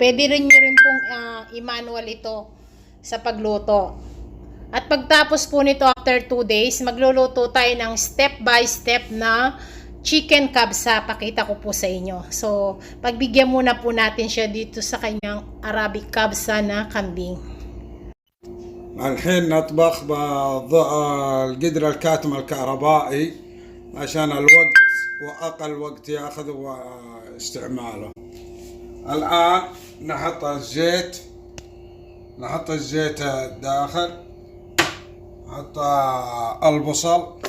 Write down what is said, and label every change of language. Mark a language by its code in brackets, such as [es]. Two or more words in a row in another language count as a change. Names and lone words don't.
[tl] Pwede rin nyo rin pong i-manual ito sa pagluto. At pagtapos po nito [en] after 2 days, [tl] magluluto tayo ng [en] step by step [tl] na chicken kabsa, pakita ko po sa inyo. So, pagbigyan muna po natin siya dito sa kanyang Arabic kabsa na kambing. [ar] الحين نطبخ بالقدر الكاتم الكهربائي عشان الوقت وأقل وقت يأخذ استعماله. الآن نحط الزيت داخل، نحط البصل،